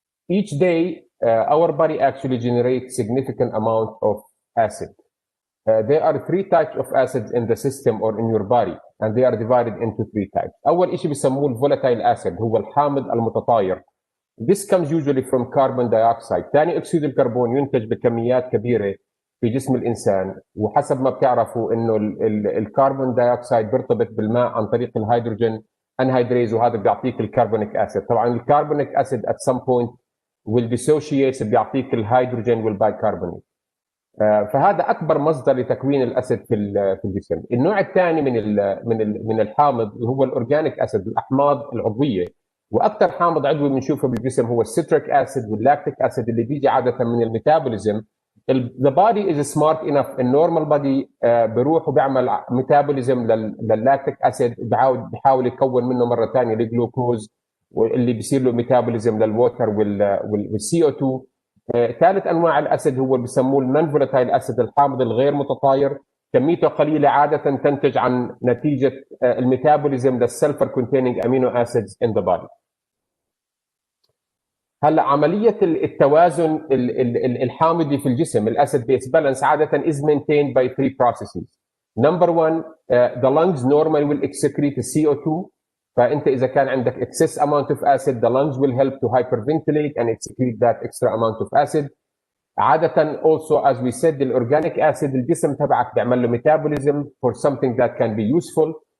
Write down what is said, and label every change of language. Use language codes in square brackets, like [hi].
[en] Each day our body actually generates significant amount of acid. There are three types of acids in the system or in your body, and they are divided into three types. [ar] أول شيء بيسموه الفولاتايل acid، هو الحامض المتطاير. [en] This comes usually from carbon dioxide. [ar] ثاني أكسيد الكربون ينتج بكميات كبيرة في جسم الإنسان، وحسب ما بتعرفوا إنه الكربون دايوكسيد بيرتبط بالماء عن طريق الهيدروجين انهيدريز، وهذا بيعطيك الكربونيك acid. طبعا الكربونيك [en] acid at some point will dissociate، [ar] بيعطيك الهيدروجين والبايكربونيت. فهذا اكبر مصدر لتكوين الاسيد في الجسم. النوع الثاني من الحامض هو الاورجانيك اسيد، الاحماض العضويه. واكثر حامض عضوي بنشوفه بالجسم هو السيتريك اسيد واللاكتيك اسيد اللي بيجي عاده من الميتابوليزم. [en] The body is smart enough، [ar] النورمال بادي بيروح وبيعمل ميتابوليزم لللاكتيك اسيد، بيحاول يكون منه مره ثانيه الجلوكوز، واللي بيصير له ميتابوليزم للووتر والسي او 2. ثالث انواع الاسيد هو اللي بسموه النون فولاتايل اسيد، الحامض الغير متطاير. كميته قليله، عاده تنتج عن نتيجه الميتابوليزم للسلفر containing امينو اسيدز [en] in the body. [ar] هلا عمليه التوازن الحامضي في الجسم، الاسيد بيس بالانس، عاده [en] is maintained by three processes. Number one, the lungs normally will excrete CO2. [ar] فانت اذا كان عندك [en] excess amount of acid, the lungs will help to hyperventilate and excrete that extra amount of acid. [ar] عاده [en] also as we said الاورجانيك acid [ar] الجسم تبعك بيعمل له [en] metabolism for something that can be useful.